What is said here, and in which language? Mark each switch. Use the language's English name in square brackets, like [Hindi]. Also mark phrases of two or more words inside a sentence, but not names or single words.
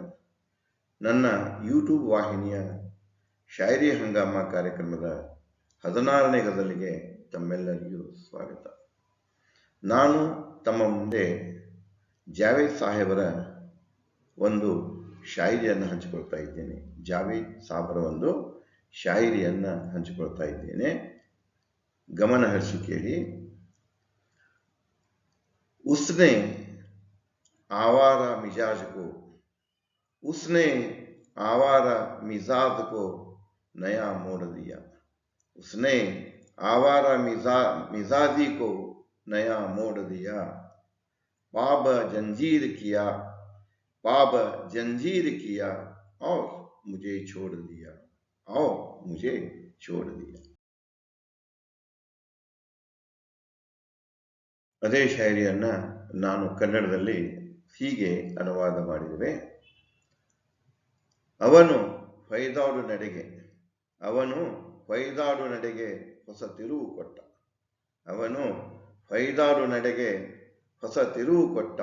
[Kannada] ನನ್ನ ಯೂಟ್ಯೂಬ್ ವಾಹಿನಿಯ ಶಾಯರಿ ಹಂಗಾಮ ಕಾರ್ಯಕ್ರಮದ 16ನೇ ಗಜಲಿಗೆ ತಮ್ಮೆಲ್ಲರಿಗೂ ಸ್ವಾಗತ. ನಾನು ತಮ್ಮ ಮುಂದೆ ಜಾವೇದ್ ಸಾಹೇಬರ ಒಂದು ಶಾಯರಿಯನ್ನು ಹಂಚಿಕೊಳ್ತಾ ಇದ್ದೇನೆ. ಜಾವೇದ್ ಸಾಹೇಬರ ಒಂದು ಶಾಯರಿಯನ್ನು ಹಂಚಿಕೊಳ್ತಾ ಇದ್ದೇನೆ. ಗಮನ ಹರಿಸಿ ಕೇಳಿ. [Hindi] उसने आवारा मिजाज को उसने आवारा मिजाज को नया मोड़ दिया. उसने आवारा मिजाजी को नया मोड़ दिया. पाब जंजीर किया और मुझे छोड़ दिया. [Kannada] ಅದೇ ಶಾಯರಿಯನ್ನು ನಾನು ಕನ್ನಡದಲ್ಲಿ ಹೀಗೆ ಅನುವಾದ ಮಾಡಿದ್ದೇವೆ. ಅವನು ಹೊಯ್ದಾಡು ನಡೆಗೆ ಹೊಸ ತಿರುವು ಕೊಟ್ಟ.